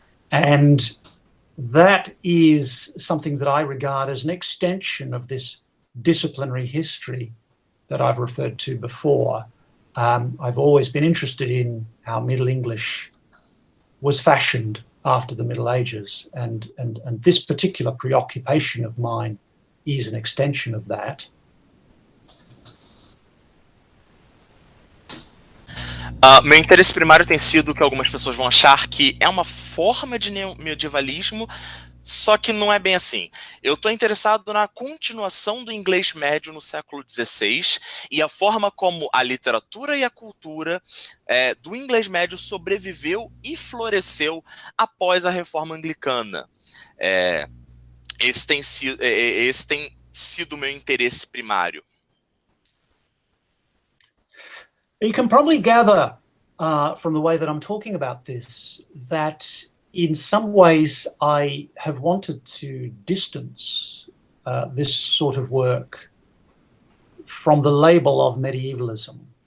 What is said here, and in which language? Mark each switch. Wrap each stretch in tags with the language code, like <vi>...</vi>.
<en>And that is something that I regard as an extension of this disciplinary history that I've referred to before. I've always been interested in how Middle English was fashioned after the Middle Ages, and this particular preoccupation of mine is an extension of that.</en> <pt>Meu interesse primário tem sido o que algumas pessoas vão achar que é uma forma de medievalismo, só que não é bem assim. Eu estou interessado na continuação do inglês médio no século XVI e a forma como a literatura e a cultura do inglês médio sobreviveu e floresceu após a reforma anglicana. Esse tem sido o meu interesse primário.</pt> <en>You can probably gather from the way that I'm talking about this that in some ways I have wanted to distance this sort of work from the label of medievalism.</en>